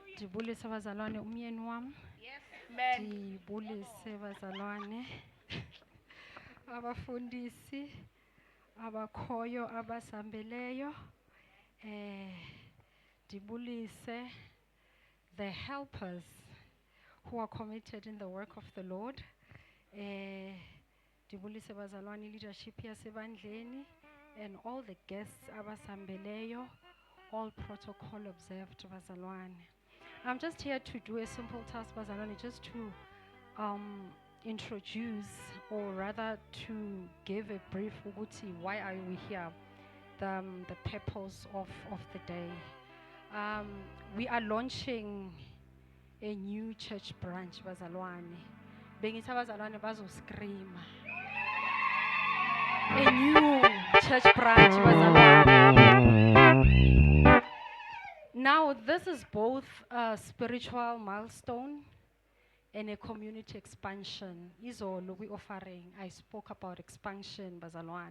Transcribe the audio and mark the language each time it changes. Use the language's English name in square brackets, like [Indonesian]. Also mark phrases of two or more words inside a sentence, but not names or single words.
[Xhosa] Ndibulise bazalwane umyeni wam. [English] Yes, man. [Xhosa] Ndibulise bazalwane abafundisi abakhoyo abasambeleyo. [English] Ndibulise the helpers who are committed in the work of the Lord. [Xhosa] Ndibulise bazalwane [English] leadership yasebandleni and all the guests abasambeleyo, all protocol observed bazalwane. I'm just here to do a simple task bazalwane, just to introduce, or rather to give a brief ukuthi why are we here, the purpose of the day. We are launching a new church branch bazalwane. [Zulu] Bengithi abazalwane bazoscreama. [English] A new church branch bazalwane. Now this is both a spiritual milestone and a community expansion. Izolo we offering, I spoke about expansion bazalwane.